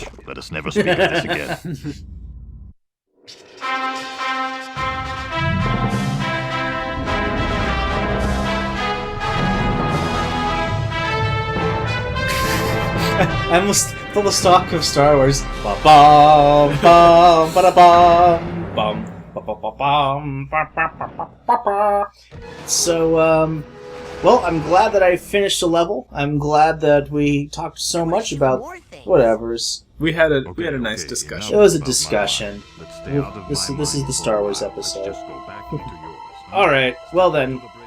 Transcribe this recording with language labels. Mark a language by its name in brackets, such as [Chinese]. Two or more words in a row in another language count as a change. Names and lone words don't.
[English] Let us never speak of this again. I'm full of stock of Star Wars. Ba-bum, bum, ba-da-bum, bum, ba-ba-ba-bum, ba-ba-ba-ba-ba. So, well, I'm glad that I finished the level. I'm glad that we talked so much about whatevers. We had a nice discussion. It was a discussion. This is the Star Wars episode. Alright, well then.